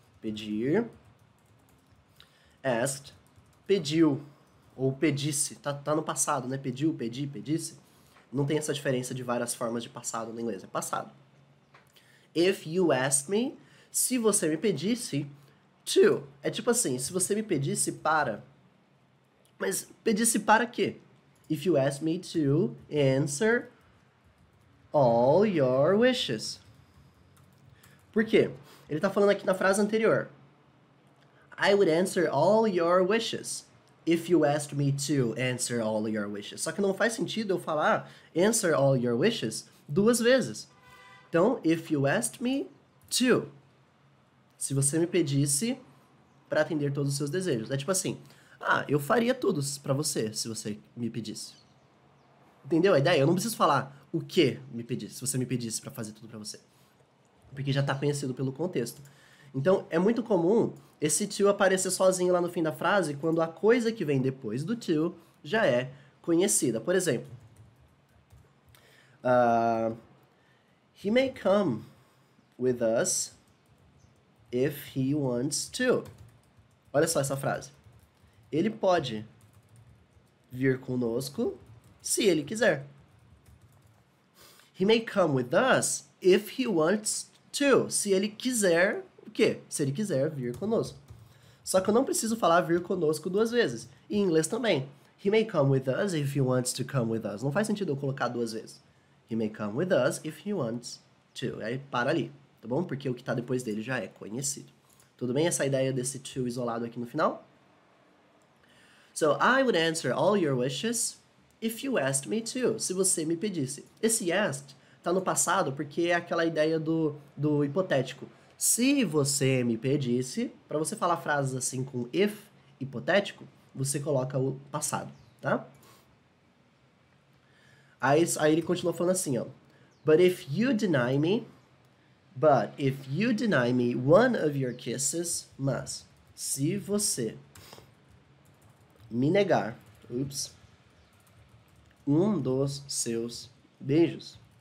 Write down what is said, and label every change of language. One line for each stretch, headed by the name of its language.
Portuguese: pedir. Asked, pediu, ou pedisse. Tá no passado, né? Pediu, pedi, pedisse. Não tem essa diferença de várias formas de passado no inglês, é passado.
English: If you asked me,
Portuguese: se você me pedisse, to. É tipo assim, se você me pedisse para. Mas pedisse para quê?
English: If you asked me to answer all your wishes.
Portuguese: Por quê? Ele tá falando aqui na frase anterior.
English: I would answer all your wishes if you asked me to answer all your wishes.
Portuguese: Só que não faz sentido eu falar
English: answer all your wishes
Portuguese: duas vezes. Então,
English: if you asked me to.
Portuguese: Se você me pedisse para atender todos os seus desejos. É tipo assim, eu faria tudo para você se você me pedisse. Entendeu a ideia? Eu não preciso falar o que me pedisse, se você me pedisse para fazer tudo para você. Porque já está conhecido pelo contexto. Então, é muito comum esse to aparecer sozinho lá no fim da frase quando a coisa que vem depois do to já é conhecida. Por exemplo,
English: he may come with us if he wants to.
Portuguese: Olha só essa frase. Ele pode vir conosco se ele quiser.
English: He may come with us if he wants to.
Portuguese: Se ele quiser, o quê? Se ele quiser vir conosco. Só que eu não preciso falar vir conosco duas vezes. Em inglês também.
English: He may come with us if he wants to come with us.
Portuguese: Não faz sentido eu colocar duas vezes.
English: He may come with us if he wants to.
Portuguese: Aí para ali, tá bom? Porque o que está depois dele já é conhecido. Tudo bem? Essa ideia desse to isolado aqui no final?
English: So, I would answer all your wishes if you asked me to.
Portuguese: Se você me pedisse. Esse asked tá no passado porque é aquela ideia do hipotético. Se você me pedisse, para você falar frases assim com if hipotético, você coloca o passado, tá? Aí ele continua falando assim, ó.
English: But if you deny me one of your kisses,
Portuguese: mas se você me negar, um dos seus beijos.